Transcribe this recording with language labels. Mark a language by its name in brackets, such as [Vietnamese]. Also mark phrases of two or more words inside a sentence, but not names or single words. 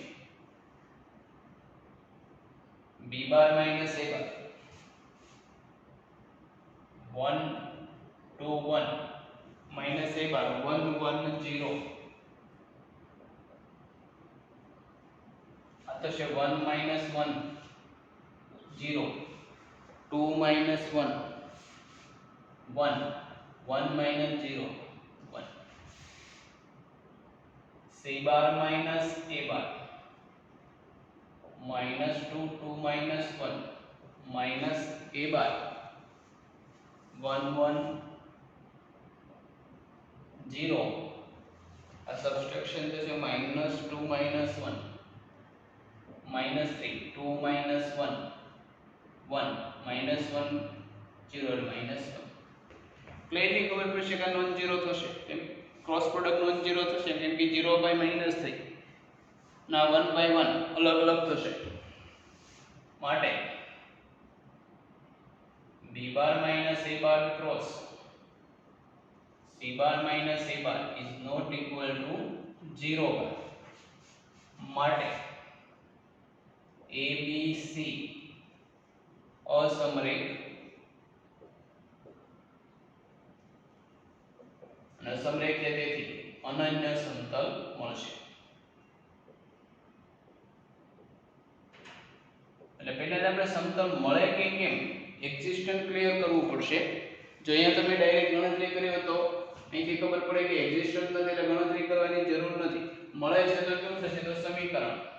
[English] b bar minus a bar [Gujarati] 1 2 1 [English] minus a bar [Gujarati] 1 1 0 આ થશે 1 માઈનસ 1 0 2 માઈનસ 1 1 1 માઈનસ 0 1 [English] c bar minus a bar [Gujarati] -2 2 [English] minus 1 minus a bar [Gujarati] 1 1 0 આ સબસ્ટ્રેક્શન થશે -2 -1 -3 2 -1 1 -1 0 -1 ક્લિયરલી ખબર પડશે કે [English] non zero [Gujarati] થશે કેમ [English] cross product non zero [Gujarati] થશે કેમ કે 0 બાય માઈનસ થઈ ના 1 બાય 1 અલગ અલગ થશે માટે [English] b bar minus a bar cross c bar minus a bar is not equal to 0 bar માટે [Gujarati] a b c અસમરેખ અને સમરેખ છે તેથી અનન્ય સમતલ મળશે એટલે પહેલા આપણે સમતલ મળે કે કેમ એક્ઝિસ્ટન્ટ ક્લિયર કરવું પડશે જો અહીંયા તમે ડાયરેક્ટ ગણતરી કરી તો અહીંથી ખબર પડે કે એક્ઝિસ્ટન્ટ નથી એટલે ગણતરી કરવાની જરૂર નથી મળે છે તો શું થશે તો સમીકરણ